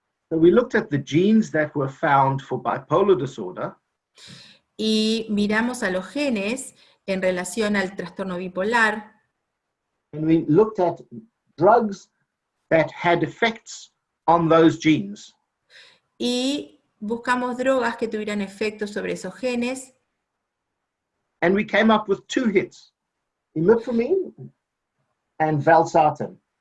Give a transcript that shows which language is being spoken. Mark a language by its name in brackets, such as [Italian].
[English] So we looked at the genes that were found for bipolar disorder. [Spanish] Y miramos a los genes en relación al trastorno bipolar. [English] And we looked at drugs that had effects on those genes. [Spanish] Y buscamos drogas que tuvieran efectos sobre esos genes. [English] And we came up with two hits, imipramine and valsartan.